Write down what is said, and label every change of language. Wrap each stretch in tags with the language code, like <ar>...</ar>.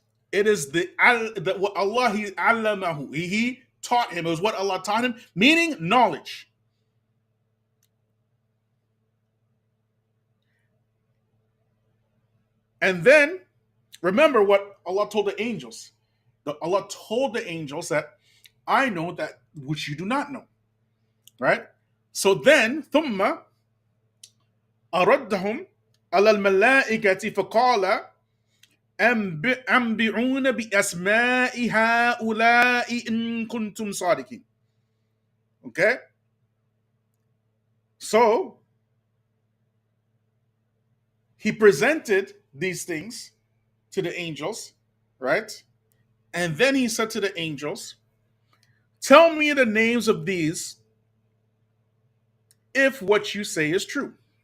<en>It is what Allah, He allamahu. He taught him. It was what Allah taught him, meaning knowledge. And then, remember what Allah told the angels. Allah told the angels that I know that which you do not know. Right? So then,</en> <ar>ثُمَّ أَرَدَّهُمْ عَلَى الْمَلَائِكَةِ فَقَالَ أنبئون بأسماء هؤلاء إن كنتم صادقين.</ar> <en>Okay? So, He presented these things to the angels, right? And then He said to the angels, tell me the names of these if what you say is true.</en>